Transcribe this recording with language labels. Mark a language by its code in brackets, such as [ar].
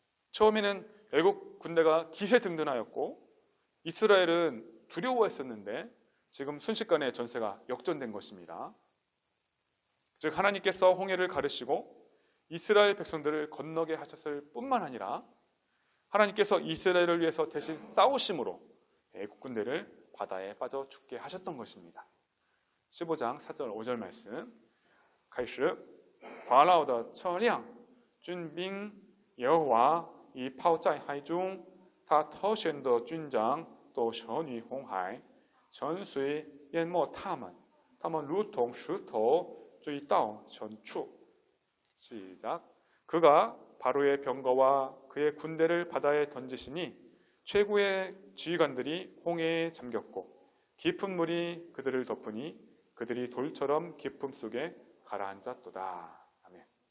[ko] 처음에는 애국 군대가 기세등등하였고 이스라엘은 두려워했었는데 지금 순식간에 전세가 역전된 것입니다. 즉 하나님께서 홍해를 가르시고 이스라엘 백성들을 건너게 하셨을 뿐만 아니라 하나님께서 이스라엘을 위해서 대신 싸우심으로 애국 군대를 바다에 빠져 죽게 하셨던 것입니다. 15장 4절 5절 말씀. [zh] 开始法老的车辆军兵耶和华已抛在海中，他特选的军长都沉于红海，沉水淹没他们，他们如同石头坠到深处。 [ko] 시작. 그가 바로의 병거와 그의 군대를 바다에 던지시니 최고의 지휘관들이 홍해에 잠겼고 깊은 물이 그들을 덮으니 그들이 돌처럼 깊음 속에 가라앉았도다. 아멘.